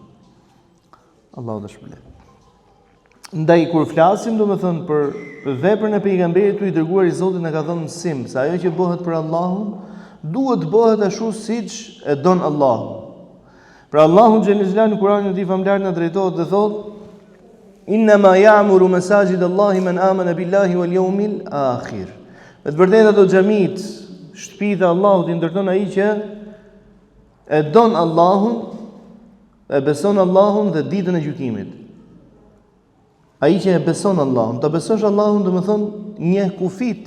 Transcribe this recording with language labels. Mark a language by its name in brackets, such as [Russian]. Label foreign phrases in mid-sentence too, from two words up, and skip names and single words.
[Albanian] Allahu të shpëlbej. Ndaj kur flasim domethënë për veprën e pejgamberit tu i dërguar i Zotit na ka dhënë mësim se ajo që bëhet për Allahun duhet të bëhet ashtu siç e don Allahu. Pra Allahu [Arabic] جل جلاله [Albanian] në Kur'anin e tij famlar na drejtohet dhe thotë: [Arabic] "إنما يعمر مساجد الله من آمن بالله واليوم الآخر." [Albanian] Me të vërtetë ato xhamit, shtëpitë e Allahut i ndërton ai që e don Allahun, e beson Allahun dhe ditën e gjykimit. Ai që e beson Allahun, ta besosh Allahun do të thonë një kufiti.